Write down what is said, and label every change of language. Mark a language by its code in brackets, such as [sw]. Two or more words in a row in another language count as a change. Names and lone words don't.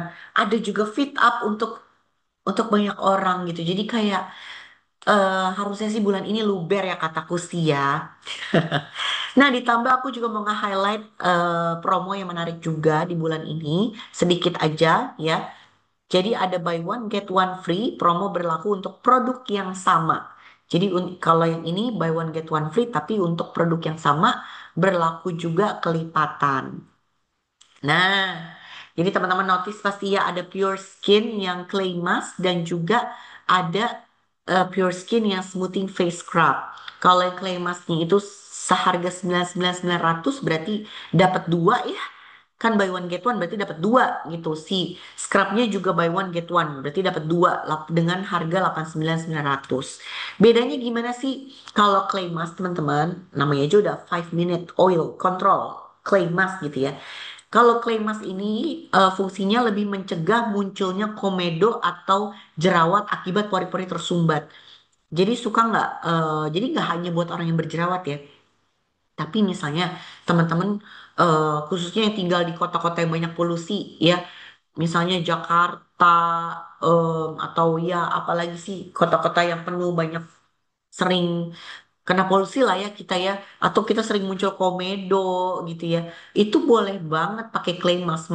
[id] Ada juga Fit Up untuk banyak orang gitu. Jadi kayak harusnya sih bulan ini luber ya kataku sih ya. Nah, ditambah aku juga mau nge-highlight promo yang menarik juga di bulan ini, sedikit aja ya. Jadi ada [en] buy one get one free, [id] promo berlaku untuk produk yang sama. Jadi kalau yang ini [en] buy one get one free, [id] tapi untuk produk yang sama berlaku juga kelipatan. Nah, jadi teman-teman notice pasti ya, ada Pure Skin yang [en] clay mask [id] dan juga ada Pure Skin yang [en] smoothing face scrub. [id] Kalau yang [en] clay masknya [id] itu seharga 99.900, berarti dapat dua ya. Kan [en] buy one get one [id] berarti dapat dua gitu. Si scrubnya juga [en] buy one get one [id] berarti dapat dua dengan harga 89.900. Bedanya gimana sih? Kalau [en] clay mask [id] teman-teman, namanya aja udah [en] 5 minute oil control clay mask [id] gitu ya. Kalau [en] clay mask [id] ini fungsinya lebih mencegah munculnya komedo atau jerawat akibat pori-pori tersumbat. Jadi suka nggak? Jadi nggak hanya buat orang yang berjerawat ya, tapi misalnya teman-teman khususnya yang tinggal di kota-kota yang banyak polusi ya, misalnya Jakarta atau ya apalagi sih kota-kota yang penuh banyak sering kena polusi lah ya kita ya, atau kita sering muncul komedo gitu ya, itu boleh banget pakai [en] clay mask [id] Mah.